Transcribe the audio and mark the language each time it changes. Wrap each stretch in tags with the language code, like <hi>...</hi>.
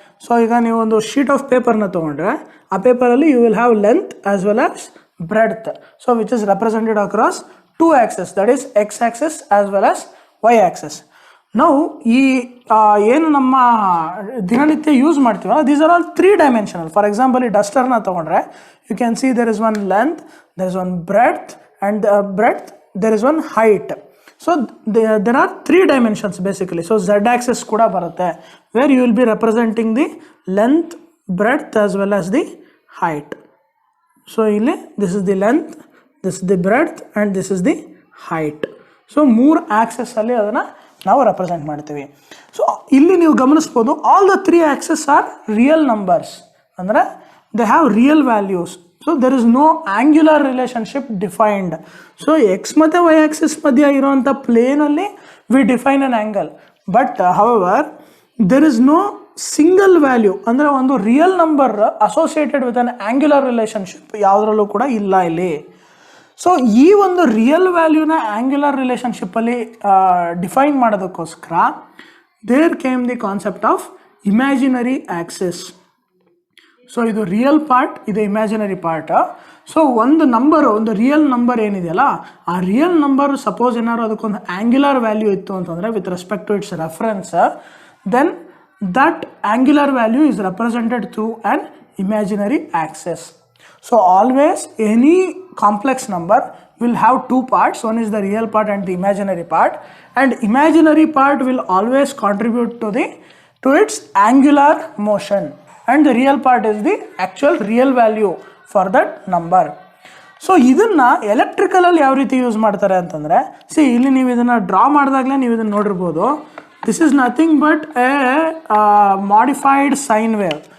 <kn>So ಈಗ ನೀವು ಒಂದು ಶೀಟ್ ಆಫ್ ಪೇಪರ್ನ ತೊಗೊಂಡ್ರೆ ಆ ಪೇಪರಲ್ಲಿ</kn> <en>You will have length as well as breadth, so which is represented across 2 axes, that is X axis as well as Y axis.</en> <kn>ನಾವು ಈ ಏನು ನಮ್ಮ ದಿನನಿತ್ಯ ಯೂಸ್ ಮಾಡ್ತೀವಲ್ಲ</kn> <en>These are all 3 dimensional. For example</en> <kn>ಈ ಡಸ್ಟರ್ನ ತೊಗೊಂಡ್ರೆ</kn> <en>You can see there is one length, there is one breadth and there is one height. So there are 3 dimensions basically. So z axis</en> <kn>kuda barutte</kn> <en>where you will be representing the length, breadth as well as the height. So this is the length, this is the breadth and this is the height. So 3 axes</en> <kn>alli adana ನಾವು</kn> <en>represent ಮಾಡ್ತೀವಿ.</en> <kn>So ಇಲ್ಲಿ ನೀವು ಗಮನಿಸ್ಬೋದು</kn> <en>all the 3 axes are real numbers, ಅಂದರೆ they have real values. So there is no angular relationship defined. So</en> <kn>x ಮತ್ತು y axis ಮಧ್ಯ ಇರುವಂಥ ಪ್ಲೇನಲ್ಲಿ</kn> <en>we define an angle. But however there is no single value,</en> <kn>ಅಂದರೆ ಒಂದು real number</kn> <en>associated with an angular relationship</en> <kn>ಯಾವುದರಲ್ಲೂ ಕೂಡ ಇಲ್ಲ ಇಲ್ಲಿ. So ಈ ಒಂದು ರಿಯಲ್ ವ್ಯಾಲ್ಯೂನ ಆಂಗ್ಯುಲರ್ ರಿಲೇಷನ್ಶಿಪ್ಪಲ್ಲಿ ಡಿಫೈನ್ ಮಾಡೋದಕ್ಕೋಸ್ಕರ</kn> <en>There came the concept of imaginary axis.</en> <kn>So ಇದು ರಿಯಲ್ ಪಾರ್ಟ್, ಇದು ಇಮ್ಯಾಜಿನರಿ ಪಾರ್ಟ್. ಸೊ ಒಂದು ರಿಯಲ್ ನಂಬರ್ ಏನಿದೆಯಲ್ಲ ಆ ರಿಯಲ್ ನಂಬರ್ ಸಪೋಸ್ ಏನಾದ್ರು ಅದಕ್ಕೊಂದು ಆಂಗ್ಯುಲರ್ ವ್ಯಾಲ್ಯೂ ಇತ್ತು ಅಂತಂದರೆ with respect to it's reference,</kn> <en>Then that angular value is represented through an imaginary axis. So always any complex number will have 2 parts. One is the real part and the imaginary part, and imaginary part will always contribute to its angular motion, and the real part is the actual real value for that number.</en> <kn>So ಇದನ್ನು ಎಲೆಕ್ಟ್ರಿಕಲಲ್ಲಿ ಯಾವ ರೀತಿ use ಮಾಡ್ತಾರೆ ಅಂತಂದರೆ, ಇಲ್ಲಿ ನೀವು ಇದನ್ನು draw ಮಾಡಿದಾಗಲೇ ನೀವು ಇದನ್ನು ನೋಡಿರ್ಬೋದು.</kn> <en>This is nothing but a modified sine wave.</en>